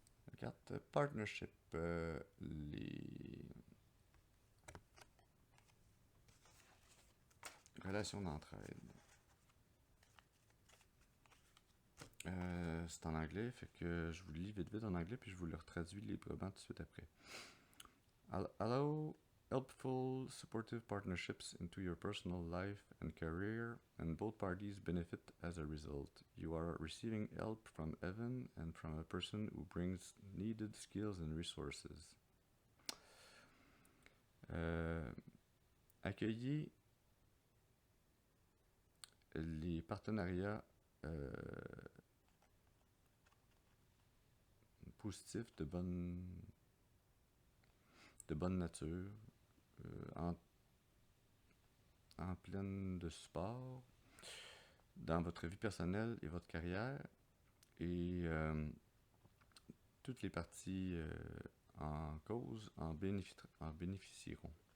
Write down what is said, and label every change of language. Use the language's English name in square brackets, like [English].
[French] La carte Partnership. Les relations d'entraide. C'est en anglais, fait que je vous le lis vite en anglais, puis je vous le retraduis librement tout de suite après. [English] Allow helpful, supportive partnerships into your personal life and career, and both parties benefit as a result. You are receiving help from heaven and from a person who brings needed skills and resources. [French] Accueillez les partenariats positifs de bonne nature, en pleine de support dans votre vie personnelle et votre carrière, et toutes les parties en cause en bénéficieront.